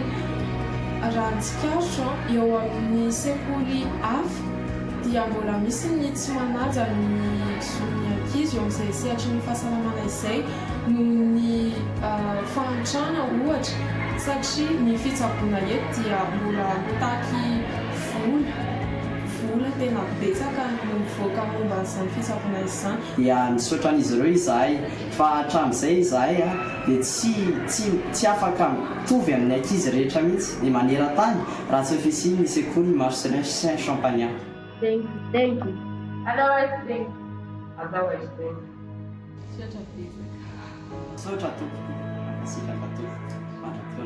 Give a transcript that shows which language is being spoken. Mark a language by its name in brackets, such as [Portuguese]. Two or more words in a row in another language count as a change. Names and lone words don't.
[Malagasy] Raha ny tsikaritro eo amin'ny sekoly hafa dia mbola misy ny tsy manaja ny journée-ankizy eo amin'izay sehatry ny fahasalamana izay noho ny fahantrana ohatra satria ny fitsaboana eto dia mbola mitaky vola tena betsaka no mivoaka momba an'izany fitsaboana izany. Dia misaotra an'izy ireo izahay fa hatramin'izay izahay dia tsy afaka mitovy amin'ny ankizy rehetra mihitsy dia maneran-tany raha tsy ofisiany ny sekoly Marcelin Saint-Champagnat. [English] Thank you. Otherwise, thank you. [Malagasy] Misaotra tompoko, sitraka tompoko, mandrakona.